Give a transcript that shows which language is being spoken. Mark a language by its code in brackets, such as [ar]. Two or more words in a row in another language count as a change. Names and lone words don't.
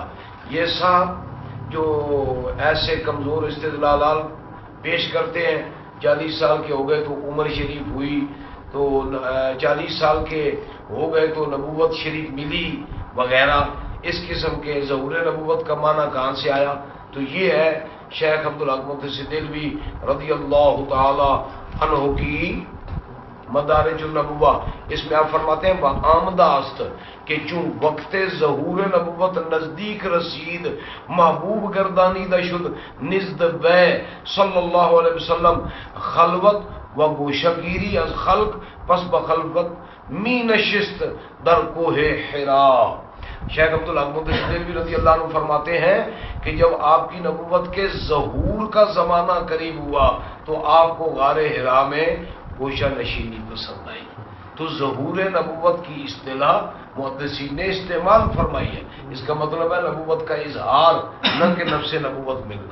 [ur] یہ صاحب جو ایسے کمزور استدلالات پیش کرتے ہیں 40 سال کے ہو گئے تو عمر شریف ہوئی، تو 40 سال کے ہو گئے تو نبوت شریف ملی وغیرہ، اس قسم کے ظہور نبوت کا معنی کہاں سے آیا؟ تو یہ ہے شیخ عبدالحق محدث دہلوی [ar] رضی اللہ تعالی عنہ [ur] کی مدارج النبوہ۔ اس میں آپ فرماتے ہیں [fa] آمدہ است کہ چون وقت ظہور نبوت نزدیک رسید محبوب گردانیدہ شد نزد وے [ar] صلی اللہ علیہ وسلم [fa] خلوت و گوشگیری از خلق پس بخلوت می نشست در کوہ حرا۔ [ur] شیخ عبدالحق محدث دہلوی [ar] رضی اللہ عنہ [ur] فرماتے ہیں کہ جب آپ کی نبوت کے ظہور کا زمانہ قریب ہوا تو آپ کو غار حرا میں گوشہ نشینی پسند آئی۔ تو ظہور نبوت کی اصطلاح محدثین نے استعمال فرمائی ہے، اس کا مطلب ہے نبوت کا اظہار، نہ کہ نفس نبوت ملنا۔